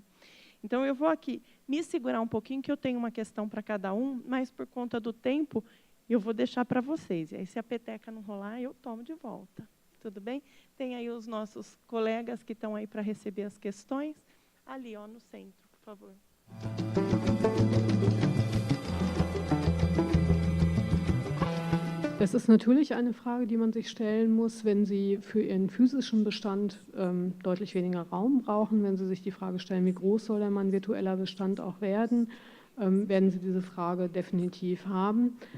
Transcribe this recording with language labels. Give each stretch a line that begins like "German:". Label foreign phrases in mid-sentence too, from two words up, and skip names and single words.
Portuguese: Então, eu vou aqui me segurar um pouquinho, que eu tenho uma questão para cada um, mas, por conta do tempo, eu vou deixar para vocês. E aí, se a peteca não rolar, eu tomo de volta. Tudo bem? Tem aí os nossos colegas que estão aí para receber as questões. Ali, ó, no centro, por favor.
German: Das ist natürlich eine Frage, die man sich stellen muss, wenn Sie für Ihren physischen Bestand deutlich weniger Raum brauchen. Wenn Sie sich die Frage stellen, wie groß soll denn mein virtueller Bestand auch werden, werden Sie diese Frage definitiv haben.